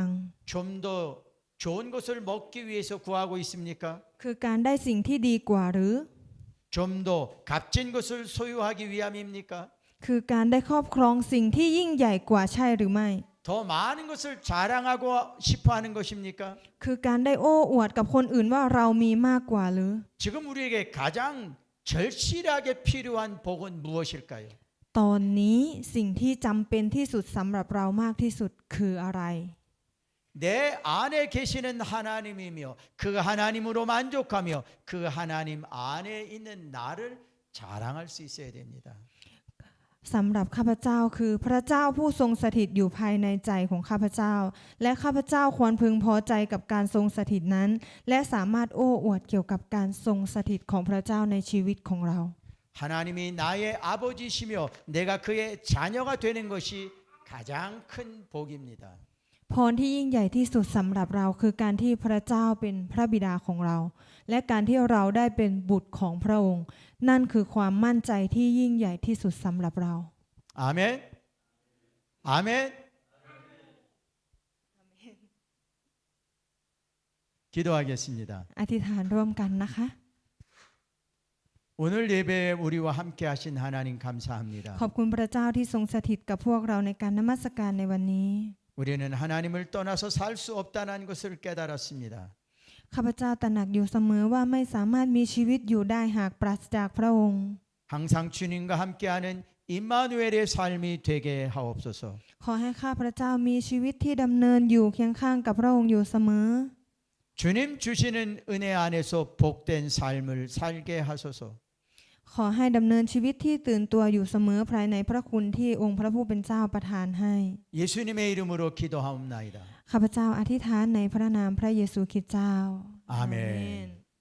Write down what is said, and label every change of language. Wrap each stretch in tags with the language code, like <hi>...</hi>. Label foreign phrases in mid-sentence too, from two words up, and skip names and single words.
<ko>좀 더 좋은 것을 먹기 위해서 구하고 있습니까?</ko> <th>คือการได้สิ่งที่ดีกว่าหรือ</th> <ko>좀 더 값진 것을 소유하기 위함입니까?</ko> <th>คือการได้ครอบครองสิ่งที่ยิ่งใหญ่กว่าใช่หรือไม่</th> <ko>더 많은 것을 자랑하고 싶어 하는 것입니까?</ko> <th>คือการได้โอ้อวดกับคนอื่นว่าเรามีมากกว่าหรือ</th> <ko>지금 우리에게 가장 절실하게 필요한 복은 무엇일까요?</ko> <th>ตอนนี้สิ่งที่จำเป็นที่สุดสำหรับเรามากที่สุดคืออะไร</th> <ko>내 안에 계시는 하나님이며 그 하나님으로 만족하며 그 하나님 안에 있는 나를 자랑할 수 있어야 됩니다.</ko> <th>สำหรับข้าพเจ้าคือพระเจ้าผู้ทรงสถิตอยู่ภายในใจของข้าพเจ้า และข้าพเจ้าควรพึงพอใจกับการทรงสถิตนั้น และสามารถโอ้อวดเกี่ยวกับการทรงสถิตของพระเจ้าในชีวิตของเรา</th> <ko>하나님이 나의 아버지시며 내가 그의 자녀가 되는 것이 가장 큰 복입니다.</ko> <th>พรที่ยิ่งใหญ่ที่สุดสำหรับเราคือการที่พระเจ้าเป็นพระบิดาของเรา และการที่เราได้เป็นบุตรของพระองค์ นั่นคือความมั่นใจที่ยิ่งใหญ่ที่สุดสำหรับเรา</th> <ko>아멘. 아멘. 기도하겠습니다.</ko> <th>อธิษฐานร่วมกันนะคะ</th> <ko>오늘 예배에 우리와 함께 하신 하나님 감사합니다.</ko> <th>ขอบคุณพระเจ้าที่ทรงสถิตกับพวกเราในการนมัสการในวันนี้</th> <ko>우리는 하나님을 떠나서 살 수 없다는 것을 깨달았습니다.</ko> <th>ข้าพเจ้าตระหนักอยู่เสมอว่าไม่สามารถมีชีวิตอยู่ได้หากปราศจากพระองค์</th> <ko>항상 주님과 함께하는 임마누엘의 삶이 되게 하옵소서.</ko> <th>ขอให้ข้าพระเจ้ามีชีวิตที่ดำเนินอยู่เคียงข้างกับพระองค์อยู่เสมอ</th> <ko>주님 주시는 은혜 안에서 복된 삶을 살게 하소서.</ko> <th>ขอให้ดำเนินชีวิตที่ตื่นตัวอยู่เสมอภายในพระคุณที่องค์พระผู้เป็นเจ้าประทานให้</th> <ko>예수님의 이름으로 기도하옵나이다.</ko> <th>ข้าพเจ้าอธิษฐานในพระนามพระเยซูคริสต์เจ้า อาเมน</th>